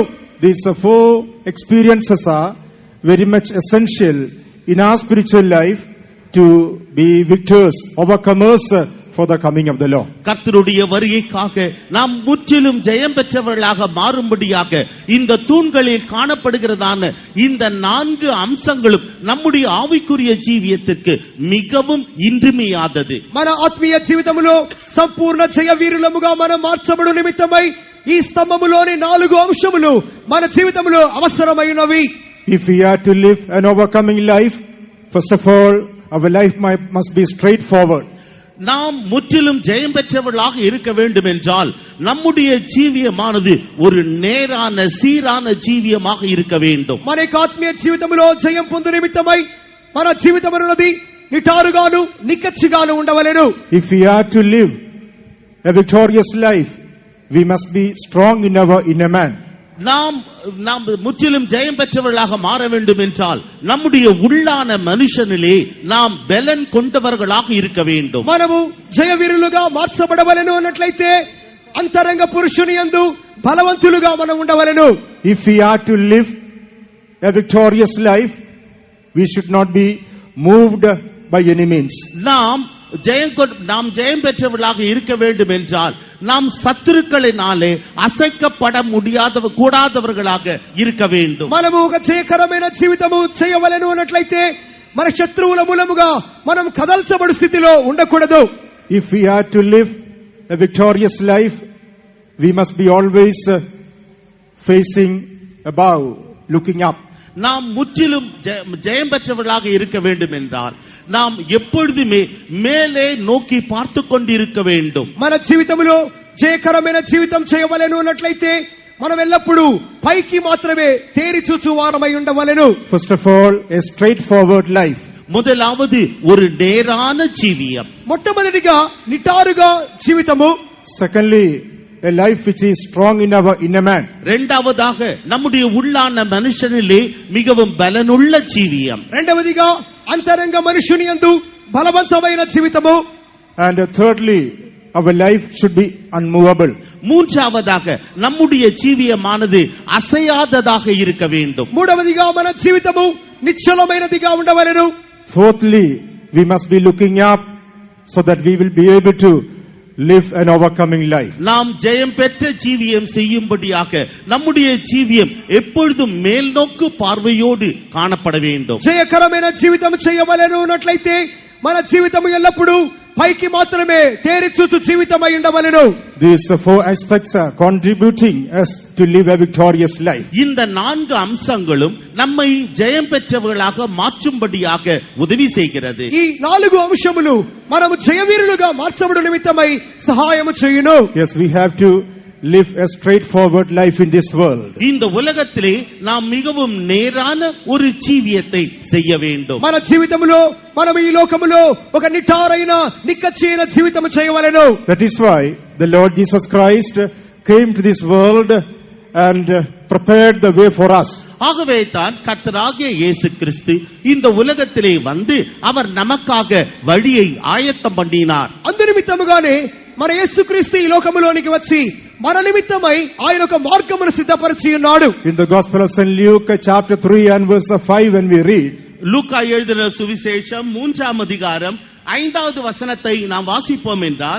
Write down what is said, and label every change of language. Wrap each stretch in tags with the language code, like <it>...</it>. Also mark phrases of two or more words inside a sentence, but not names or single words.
<en>These four experiences are very much essential in our spiritual life to be victors, overcomers for the coming of the Lord.</en> <ta>கர்த்தருடைய வருகைக்காக நாம் முற்றிலும் ஜெயம் பெற்றவர்களாக மாறும்படியாக இந்த தூண்களில் காணப்படுகிறதான இந்த 4 அம்சங்களும் நம்முடைய ஆவிக்குரிய ஜீவியத்திற்கு மிகவும் இன்றியமையாதது.</ta> <te>మన ఆత్మీయ జీవితములో సంపూర్ణ జయ వీరులముగా మనం మార్చబడు నిమిత్తమై ఈ స్తంభములోని 4 అంశములు మన జీవితములో అవసరమైనవి.</te> <en>If we are to live an overcoming life, first of all, our life must be straightforward.</en> <ta>நாம் முற்றிலும் ஜெயம் பெற்றவர்களாக இருக்க வேண்டும் என்றால் நம்முடைய ஜீவியமானது ஒரு நேரான சீரான ஜீவியமாக இருக்க வேண்டும்.</ta> <te>మన ఆత్మీయ జీవితంలో జయం పొందు నిమిత్తమై మన జీవితం అన్నది నిటారుగాను నిక్కచ్చిగాను ఉండవలెను.</te> <en>If we are to live a victorious life, we must be strong in our inner man.</en> <ta>நாம் முற்றிலும் ஜெயம் பெற்றவர்களாக மாற வேண்டும் என்றால் நம்முடைய உள்ளான மனுஷனிலே நாம் பலன் கொண்டவர்களாக இருக்க வேண்டும்.</ta> <te>మనము జయ వీరులుగా మార్చబడవలెను అన్నట్లయితే అంతరంగ పురుషుని యందు బలవంతులుగా మనం ఉండవలెను.</te> <en>If we are to live a victorious life, we should not be moved by any means.</en> <ta>நாம் ஜெயம் பெற்றவர்களாக இருக்க வேண்டும் என்றால் நாம் சத்துருக்களினாலே அசைக்கப்பட கூடாதவர்களாக இருக்க வேண்டும்.</ta> <te>మనము ఒక జయకరమైన జీవితము చేయవలెను అన్నట్లయితే మన శత్రువుల మూలముగా మనం కదల్చబడు స్థితిలో ఉండకూడదు.</te> <en>If we are to live a victorious life, we must be always facing above, looking up.</en> <ta>நாம் முற்றிலும் ஜெயம் பெற்றவர்களாக இருக்க வேண்டும் என்றால் நாம் எப்பொழுதுமே மேலே நோக்கி பார்த்து கொண்டிருக்க வேண்டும்.</ta> <te>మన జీవితంలో జయకరమైన జీవితం చేయవలెను అన్నట్లయితే మనం ఎల్లప్పుడూ పైకి మాత్రమే తేరి చూచు వారమై ఉండవలెను.</te> <en>First of all, a straightforward life.</en> <ta>முதலாவது ஒரு நேரான ஜீவியம்.</ta> <te>మొట్టమొదటిగా నిటారుగా జీవితము.</te> <en>Secondly, a life which is strong in our inner man.</en> <ta>இரண்டாவதாக நம்முடைய உள்ளான மனுஷனிலே மிகவும் பலனுள்ள ஜீவியம்.</ta> <te>రెండవదిగా అంతరంగ మనుషుని యందు బలవంతమైన జీవితము.</te> <en>And thirdly, our life should be unmovable.</en> <ta>மூன்றாவதாக நம்முடைய ஜீவியமானது அசையாததாக இருக்க வேண்டும்.</ta> <te>మూడవదిగా మన జీవితము నిశ్చలమైనదిగా ఉండవలెను.</te> <en>Fourthly, we must be looking up so that we will be able to live an overcoming life.</en> <ta>நாம் ஜெயம் பெற்ற ஜீவியம் செய்யும்படியாக நம்முடைய ஜீவியம் எப்பொழுதும் மேல் நோக்கு பார்வையோடு காணப்பட வேண்டும்.</ta> <te>జయకరమైన జీవితం చేయవలెను అన్నట్లయితే మన జీవితము ఎల్లప్పుడూ పైకి మాత్రమే తేరి చూచు జీవితమై ఉండవలెను.</te> <en>These four aspects are contributing us to live a victorious life.</en> <ta>இந்த நான்கு அம்சங்களும் நம்மை ஜெயம் பெற்றவர்களாக மாற்றும்படியாக உதவி செய்கிறது.</ta> <te>ఈ నాలుగు అంశములు మనము జయవీరులుగా మార్చబడు నిమిత్తమై సహాయము చేయును.</te> <en>Yes, we have to live a straightforward life in this world.</en> <ta>இந்த உலகத்திலே நாம் மிகவும் நேரான ஒரு ஜீவியத்தை செய்ய வேண்டும்.</ta> <te>మన జీవితములో మనము ఈ లోకములో ఒక నిటారైన నిక్కచ్చైన జీవితము చేయవలెను.</te> <en>That is why the Lord Jesus Christ came to this world and prepared the way for us.</en> <ta>ஆகவே தான் கர்த்தராகிய இயேசு கிறிஸ்து இந்த உலகத்திலே வந்து அவர் நமக்காக வழியை ஆயத்தம் பண்ணினார்.</ta> <te>అందు నిమిత్తముగానే మన యేసుక్రీస్తు ఈ లోకములోనికి వచ్చి మన నిమిత్తమై ఆయన ఒక మార్గమును సిద్ధపరిచి ఉన్నాడు.</te> <en>In the Gospel of St. Luke chapter 3 and verse 5 when we read,</en> <ta>லூக்கா எழுதின சுவிசேஷம் 3ஆம் அதிகாரம் 5வது வசனத்தை நாம் வாசிப்போம் என்றால்,</ta>